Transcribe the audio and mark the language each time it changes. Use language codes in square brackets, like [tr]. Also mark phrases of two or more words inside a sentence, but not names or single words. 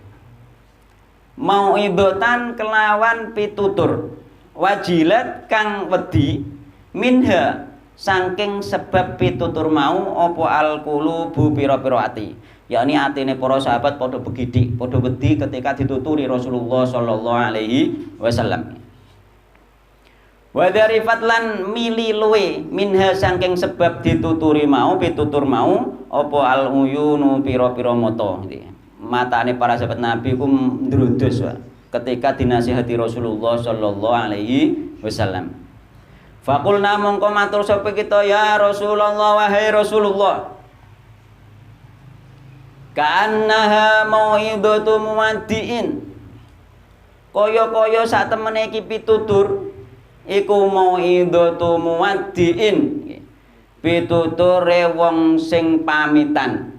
[jv] Mau'idatan kelawan pitutur. Wajilat kang wedi minha saking sebab pitutur mau apa alqulubu pira-pira ati yakni atine para sahabat padha begidik padha wedi ketika dituturi Rasulullah [ar] صلى الله عليه وسلم وذرفت [jv] lan mili luwe minha saking sebab dituturi mau pitutur mau apa [ar] العيون [jv] pira-pira mata matane para sahabat Nabi ku ndrodos ketika dinasihati Rasulullah [ar] صلى الله عليه وسلم. [jv] Fakulna mongko matur sapa kita [ar] يا رسول الله [jv] wahai Rasulullah. [ar] كأنها موعظة مودع. [jv] Kaya-kaya sak temene iki pitutur iku [ar] موعظة مودع. [jv] Pituture wong sing pamitan.